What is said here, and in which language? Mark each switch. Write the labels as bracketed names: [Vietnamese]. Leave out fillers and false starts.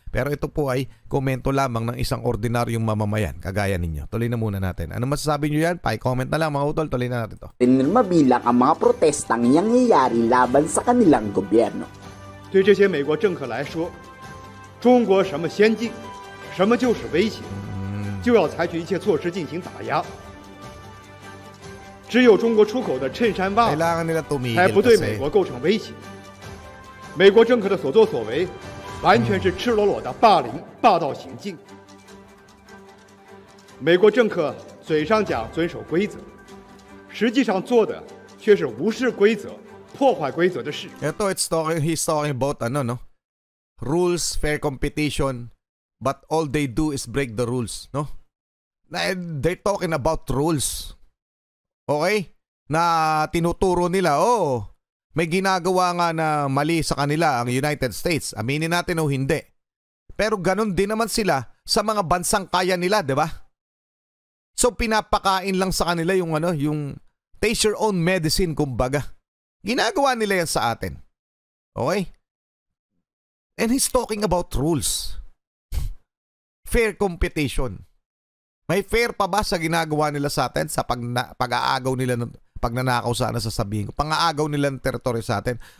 [Filipino] Pero ito po ay komento lamang ng isang ordinaryong mamamayan, kagaya ninyo. Tuloy na muna natin. Ano masasabi nyo yan? Pa-comment na lang mga utol, tuloy na natin to. Mabilang ang mga protestang nangyayari laban sa kanilang gobyerno. [Chinese] 对这些美国政客来说，中国什么先进，什么就是威胁。就要采取一切措施进行打压。只有中国出口的衬衫袜才不对美国构成威胁。美国政客的所作所为，完全是赤裸裸的霸凌、霸道行径。美国政客嘴上讲遵守规则，实际上做的却是无视规则、破坏规则的事。 [English] He's talking about rules, fair competition. But all they do is break the rules, no? They're talking about rules. Okay? [Filipino] Na tinuturo nila, may ginagawa nga na mali sa kanila ang United States. Aminin natin o hindi. Pero ganun din naman sila sa mga bansang kaya nila, di ba? So pinapakain lang sa kanila yung [English] taste your own medicine, [Filipino] kumbaga. Ginagawa nila yan sa atin. Okay? [English] And he's talking about rules. Fair competition. [Filipino] May fair pa ba sa ginagawa nila sa atin sa pag-aagaw nila ng pagnanakaw sana sasabihin ko. Pang-aagaw nila ng teritoryo sa atin.